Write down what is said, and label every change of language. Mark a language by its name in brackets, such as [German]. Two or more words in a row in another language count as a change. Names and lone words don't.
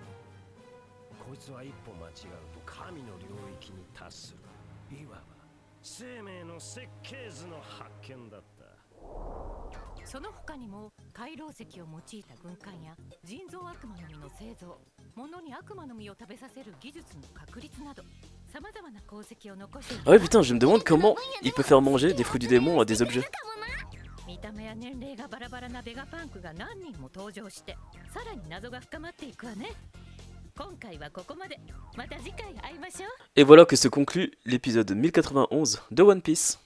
[Japanese] こいつは一歩間違うと神の領域に達する。いわば生命の設計図の発見だった。その他にも海楼石を用いた軍艦や人造悪魔の実の製造、物に悪魔の実を食べさせる技術の確立など。 [French] Ah ouais putain, je me demande comment il peut faire manger des fruits du démon à des objets. Et voilà que se conclut l'épisode 1091 de One Piece.